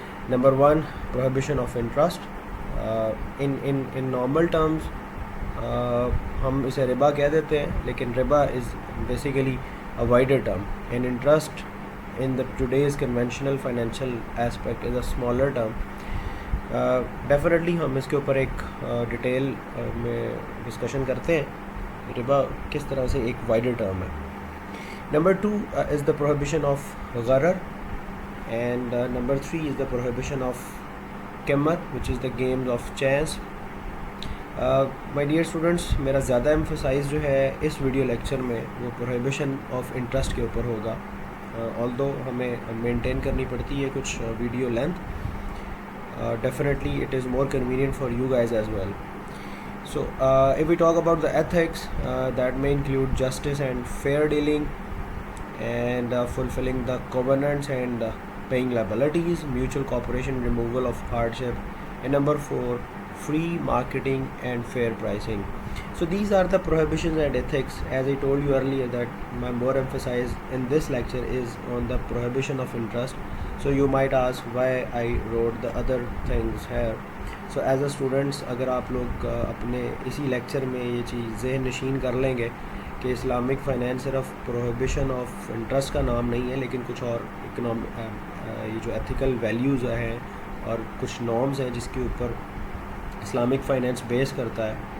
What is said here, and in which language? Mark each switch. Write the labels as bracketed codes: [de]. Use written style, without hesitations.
[en] Number one, prohibition of interest. In normal terms [ur] ہم اسے ربا کہہ دیتے ہیں, لیکن ربا [en] Is basically a wider term, and interest in the today's conventional financial aspect is a smaller term. Definitely [ur] ہم اس کے اوپر ایک ڈیٹیل میں ڈسکشن کرتے ہیں ربا کس طرح سے ایک wider term ہے. [en] Number two is the prohibition of gharar, and number three is the prohibition of qimar, which is the games of chance. My dear students, [ur] میرا زیادہ emphasize جو ہے اس ویڈیو لیکچر میں وہ prohibition of interest کے اوپر ہوگا, although ہمیں مینٹین کرنی پڑتی ہے کچھ video length. [en] Definitely it is more convenient for you guys as well. So if we talk about the ethics, that may include justice and fair dealing, and fulfilling the covenants and paying liabilities, mutual cooperation, removal of hardship, and number four, free marketing and fair pricing. So these are the prohibitions and ethics. As I told you earlier that my more emphasis in this lecture is on the prohibition of interest. So you might ask why I wrote the other things here. So as a students, [ur] اگر آپ لوگ اپنے اسی lecture میں یہ چیز ذہن نشین کر لیں گے کہ اسلامک فائنینس صرف پروہیبیشن آف انٹرسٹ کا نام نہیں ہے، لیکن کچھ اور یہ جو ایتھیکل ویلیوز ہیں اور کچھ نارمز ہیں جس کے اوپر اسلامک فائنینس بیس کرتا ہے.